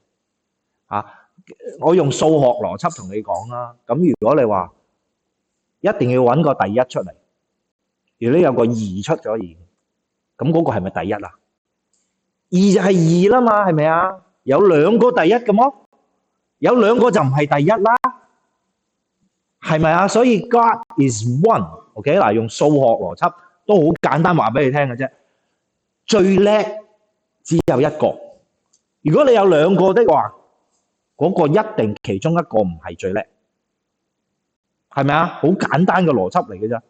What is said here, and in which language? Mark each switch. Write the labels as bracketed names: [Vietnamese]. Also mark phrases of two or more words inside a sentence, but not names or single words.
[Cantonese] 我用數學邏輯同你講啦，咁如果你話一定要揾個第一出嚟，如果有個二出咗而咁嗰個係咪第一啊？二就係二啦嘛，係咪啊？有兩個第一嘅麼？有兩個就唔係第一啦，係咪啊？所以 [English] God is one。 [Cantonese] OK 嗱，用數學邏輯都好簡單話俾你聽嘅啫。最叻只有一個，如果你有兩個的話，嗰個一定其中一個唔係最叻，係咪啊？好簡單嘅邏輯嚟嘅啫。